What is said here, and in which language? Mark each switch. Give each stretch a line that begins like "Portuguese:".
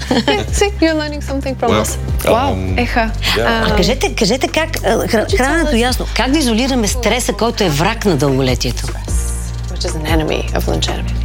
English: See, you're learning something from us.
Bulgarian: Вау, еха. Кажете как, храненето ясно, как да изолираме стреса, който е враг на дълголетието?
English: Which is an enemy of longevity.